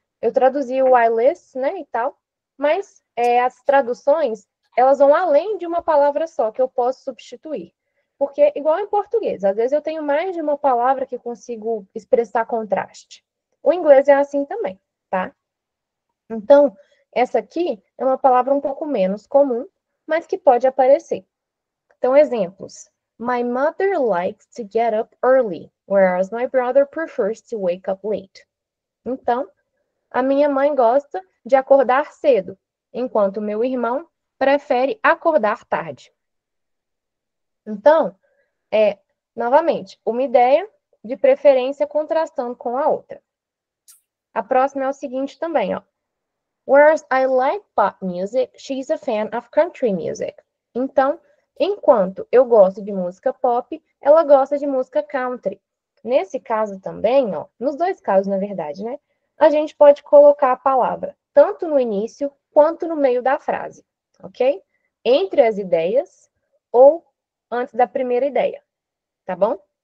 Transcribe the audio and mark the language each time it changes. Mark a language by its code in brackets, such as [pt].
[pt] Eu traduzi o I list, né, e tal, mas as traduções, elas vão além de uma palavra só, que eu posso substituir. Porque, igual em português, às vezes eu tenho mais de uma palavra que consigo expressar contraste. O inglês é assim também, tá? Então, essa aqui é uma palavra um pouco menos comum, mas que pode aparecer. Então, exemplos. [en] My mother likes to get up early, whereas my brother prefers to wake up late. [pt] Então, a minha mãe gosta de acordar cedo, enquanto meu irmão prefere acordar tarde. Então, novamente, uma ideia de preferência contrastando com a outra. A próxima é o seguinte também, ó. [en] Whereas I like pop music, she's a fan of country music. [pt] Então, enquanto eu gosto de música pop, ela gosta de música country. Nesse caso também, ó, nos dois casos, na verdade, né? A gente pode colocar a palavra tanto no início quanto no meio da frase, ok? Entre as ideias ou antes da primeira ideia, tá bom?